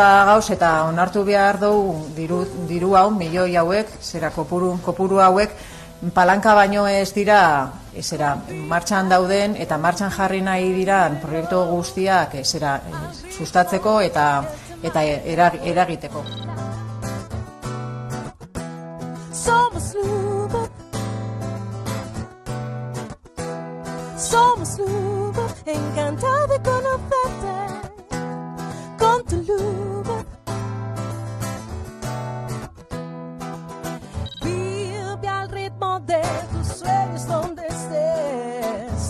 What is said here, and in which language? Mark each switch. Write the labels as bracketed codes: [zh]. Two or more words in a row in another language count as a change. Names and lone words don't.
[eu] gauz eta onartu behar dugu diru hau, milioi hauek, kopuru hauek, palanka baino ez dira martxan dauden eta martxan jarri nahi diran proiektu guztiak sustatzeko eta eragiteko. [es] Somos Luba, somos Luba, encantada de conocerte. Con tu luba vive al ritmo de tus sueños donde estés.